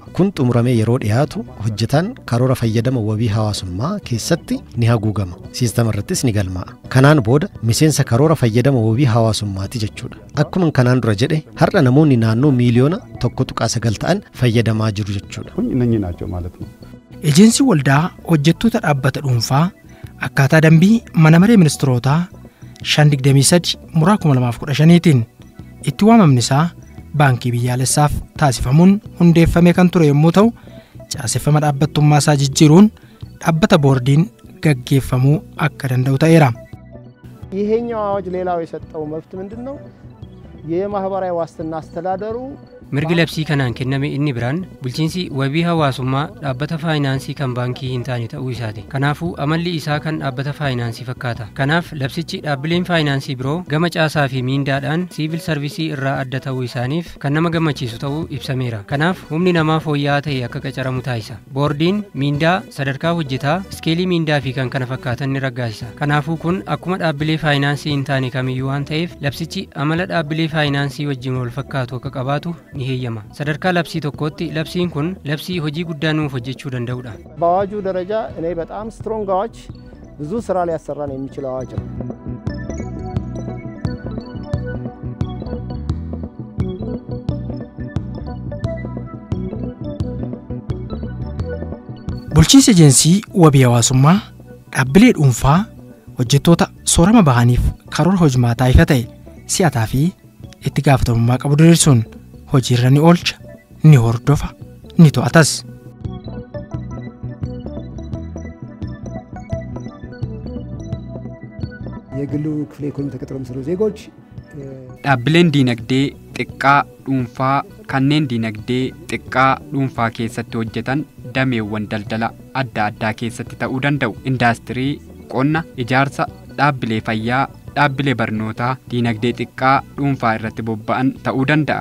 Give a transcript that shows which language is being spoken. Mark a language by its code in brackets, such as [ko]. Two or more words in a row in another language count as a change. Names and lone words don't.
[om] Kun xumuramee yeroo dhiyaatu hojjetaan karoora fayyadama wabii hawaasummaa keessatti ni haguugama. Siistama irrattis ni galmaa'a. Kanaan booda miseensa karoora fayyadama wabii hawaasummaati jechuudha. Akkuma kanaan dura jedhe har'a namoonni naannoo miiliyoona 1.9 ta'an fayyadamaa jiru jechuudha. Kun inni naachoo [am] ማለት ነው. [om] Ejensii waldaa hojjettoota dhaabbata dhuunfaa akkaataa dambii mana maree ministirootaa 523 muraa 2015tiin itti waamamni isaa baankii biyyaalessaaf taasifamuun hundeeffamee kan ture yommuu ta'u caaseffama dhaabbattummaa isaa jijjiiruun dhaabbata boordiin gaggeeffamuu akka danda'u ta'eera. [am] ይሄኛው አዋጅ ሌላው የሰጠው መብት ምንድነው? የማህበራዊ ዋስትና አስተዳደሩ [om] mirgi labsii kanaan kenname inni biraan bulchiinsi wabii hawaasummaa dhaabbata faayinaansii kan baankii hin taane ta'uu isaati. Kanaafuu amalli isaa kan dhaabbata faayinaansii fakkaata. Kanaaf labsichi dhaabbileen faayinaansii biroo gama caasaa fi miindaadhaan siivil sarvisii irraa adda ta'uu isaaniif kan nama gammachiisu ta'uu ibsameera. Kanaaf humni namaa fooyya'aa ta'e akka qacaramu taasisa. Boordiin miindaa sadarkaa hojjetaa iskeelii miindaa fi kan kana fakkaatan ni raggaasisa. Kanaafuu kun akkuma dhaabbilee faayinaansii hin taane kamiyyuu waan ta'eef labsichi amala dhaabbilee faayinaansii wajjin wal fakkaatu akka qabaatu ni heeyyama. Sadarkaa labsii tokkotti labsiin kun labsii hojii guddaa nuuf hojjechuu danda'udha. [am] በአዋጁ ደረጃ እኔ በጣም ስትሮንግ አዋጅ ብዙ ስራ ሊያሰራን የሚችል አዋጅ ነው። [om] Bulchiinsa ejensii wabii hawaasummaa dhaabbilee dhuunfaa hojjettoota soorama bahaniif karoora hojmaataa ifa ta'e si'ataa fi itti gaafatamummaa qabu diriirsuun hojiirra ni oolcha, ni hordofa, ni to'atas. [am] የግሉ ክፍለ ኢኮኖሚ ተቀጥረው የሚሰሩ ዜጎች [om] Dhaabbileen diinagdee xiqqaa dhuunfaa kanneen diinagdee xiqqaa dhuunfaa keessatti hojjetan dameewwan daldala adda addaa keessatti ta'uu danda'u. Indaastirii, qonna, ijaarsa, dhaabbilee fayyaa, dhaabbilee barnootaa, diinagdee xiqqaa dhuunfaa irratti bobba'an ta'uu danda'a.